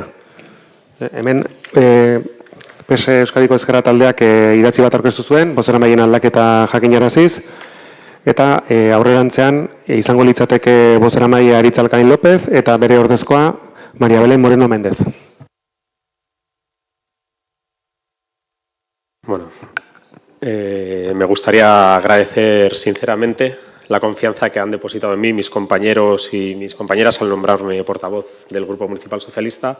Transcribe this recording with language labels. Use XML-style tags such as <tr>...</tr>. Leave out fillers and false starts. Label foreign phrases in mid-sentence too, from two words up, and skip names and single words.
<eu>Hemen PSE Euskadiko Ezkerra taldeak idatzi bat aurkeztu zuen, bozeramaileen aldaketa jakinaraziz, eta aurrerantzean izango litzateke bozeramaile Aritz Alkain López eta bere ordezkoa María Belén Moreno Méndez.</eu> <es>Bueno, me gustaría agradecer sinceramente la confianza que han depositado en mí mis compañeros y mis compañeras al nombrarme portavoz del Grupo Municipal Socialista.</es>